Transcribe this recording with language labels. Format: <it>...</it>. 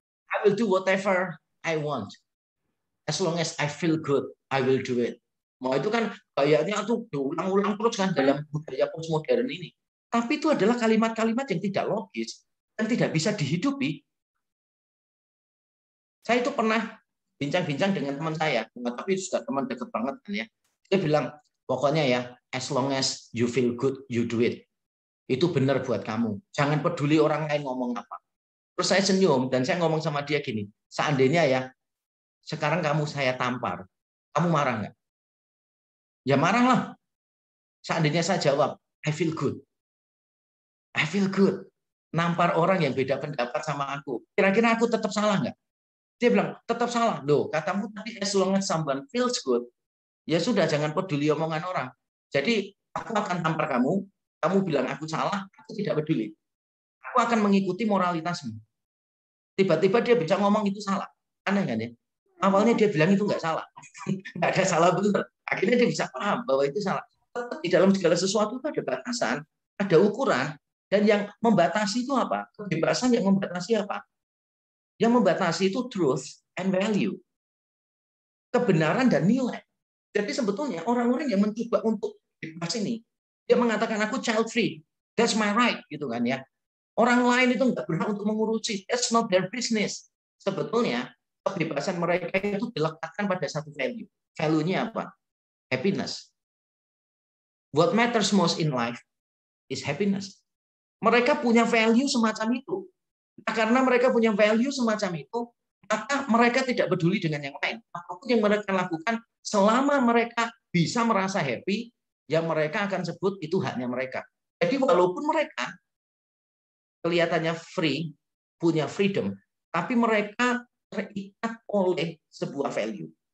<en>I will do whatever I want. As long as I feel good, I will do it.</en> <id>Mau itu kan kayaknya tuh diulang-ulang terus kan dalam budaya postmodern ini. Tapi itu adalah kalimat-kalimat yang tidak logis dan tidak bisa dihidupi. Saya itu pernah bincang-bincang dengan teman saya, tapi sudah teman dekat banget kan ya. Dia bilang, pokoknya ya,</id> <en>as long as you feel good, you do it.</en> <id>Itu benar buat kamu. Jangan peduli orang lain ngomong apa. Terus saya senyum dan saya ngomong sama dia gini, seandainya ya, sekarang kamu saya tampar, kamu marah nggak? Ya marahlah. Seandainya saya jawab,</id> <en>I feel good. I feel good.</en> <id>Nampar orang yang beda pendapat sama aku. Kira-kira aku tetap salah nggak? Dia bilang, tetap salah. Loh, katamu tadi</id> <en>as long as someone feels good,</en> <id>ya sudah, jangan peduli omongan orang. Jadi, aku akan tampar kamu, kamu bilang aku salah, aku tidak peduli. Aku akan mengikuti moralitasmu. Tiba-tiba dia bisa ngomong itu salah. Aneh kan ya? Awalnya dia bilang itu nggak salah. Nggak ada salah benar. Akhirnya dia bisa paham bahwa itu salah. Tetap di dalam segala sesuatu itu ada batasan, ada ukuran, dan yang membatasi itu apa? Kebebasan yang membatasi apa? Yang membatasi itu</id> <en>truth and value.</en> <id>Kebenaran dan nilai. Jadi sebetulnya orang-orang yang mencoba untuk bebas ini, dia mengatakan aku child free,</id> <en>that's my right,</en> <id>gitu kan ya. Orang lain itu nggak berhak untuk mengurusi,</id> <en>that's not their business.</en> <id>Sebetulnya kebebasan mereka itu diletakkan pada satu value. Value-nya apa? Happiness.</id> <en>What matters most in life is happiness.</en> <id>Mereka punya value semacam itu. Nah, karena mereka punya value semacam itu, maka mereka tidak peduli dengan yang lain. Apapun yang mereka lakukan, selama mereka bisa merasa happy, yang mereka akan sebut itu haknya mereka. Jadi walaupun mereka kelihatannya free, punya freedom, tapi mereka terikat oleh sebuah value.</id>